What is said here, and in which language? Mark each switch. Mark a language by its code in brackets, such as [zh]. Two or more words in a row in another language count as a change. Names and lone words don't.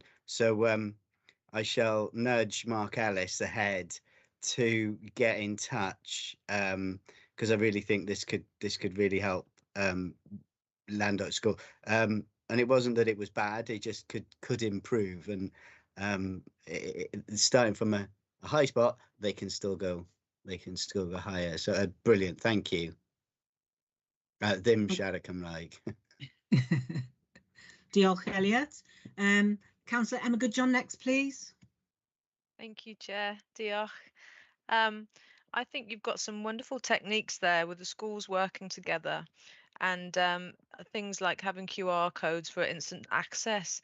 [en] So I shall nudge Mark Ellis, the head, to get in touch because I really think this could really help Landock School. And it wasn't that it was bad; it just could improve. And starting from a high spot, they can still go they can still go higher. So brilliant, thank you. [cy] Ddim siarad Cymraeg. [en] Diolch, Elliot. Councillor Emma Goodjohn next, please. Thank you, Chair. Diolch. I think you've got some wonderful techniques there with the schools working together, and things like having QR codes for instant access.